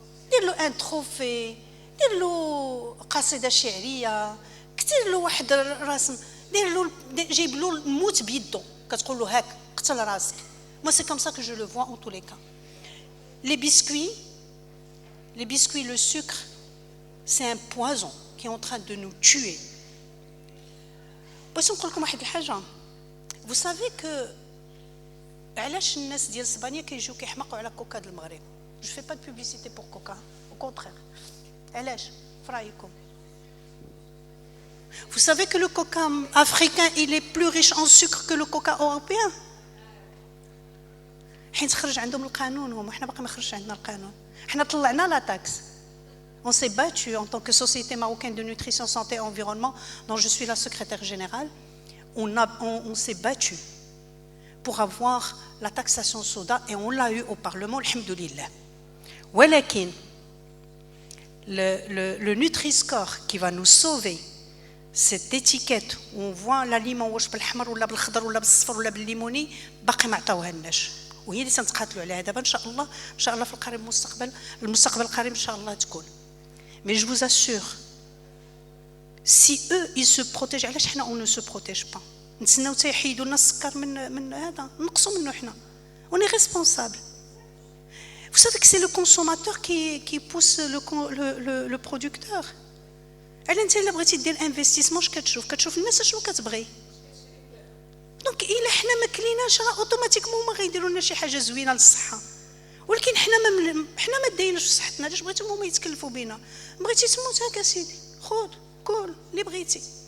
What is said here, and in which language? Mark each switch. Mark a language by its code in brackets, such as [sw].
[ar] دير له ان تروفي دير له قصيده شعريه كثير له واحد رسم دير له جيب له الموت بيدو كتقول له هاك قتل راسك [fr] moi c'est comme ça que je le vois en tous les cas les biscuits le sucre c'est un poison qui est en train de nous tuer. [ar] بس نقول لكم واحد الحاجه [fr] vous savez que [ar] علاش الناس ديال اسبانيا كيجيو كيحمقوا على كوكا د المغرب [fr] je fais pas de publicité pour coca au contraire [ar] علاش في رايكم [fr] Vous savez que le coca africain, il est plus riche en sucre que le coca européen. [ar] حين تخرج عندهم القانون هم احنا باقي ما خرجش عندنا القانون. احنا طلعنا لا taxe. [fr] On s'est battu en tant que Société marocaine de nutrition, santé et environnement, dont je suis la secrétaire générale. On s'est battu pour avoir la taxation soda et on l'a eu au Parlement, alhamdoulilah. [ar] ولكن [fr] le Nutri-Score qui va nous sauver cette étiquette où on voit l'aliment [ar] واش بالحمر ولا بالخضر ولا بالصفر ولا بالليموني باقي ما عطاوهالناش وهي اللي تنتقاتلوا عليها دابا ان شاء الله في القريب المستقبل القريب ان شاء الله تكون. [fr] Mais je vous assure, si eux ils se protègent [ar] علاش حنا [fr] on ne se protège pas. [ar] نتسناو حتى يحيدوا لنا السكر من هذا نقصوا منه حنا. [fr] On est responsable. Vous savez que c'est le consommateur qui pousse le producteur. [ar] انت الا بغيتي دير انفستيسمون اش كتشوف الناس شنو كتبغي. دونك الا حنا ما كليناش راه اوتوماتيكمون هما غيديروا لنا شي حاجه زوينه للصحه. ولكن حنا ما دايناش في صحتنا علاش بغيتو هما يتكلفوا بينا. بغيتي تموت هكا سيدي خذ كل اللي بغيتي.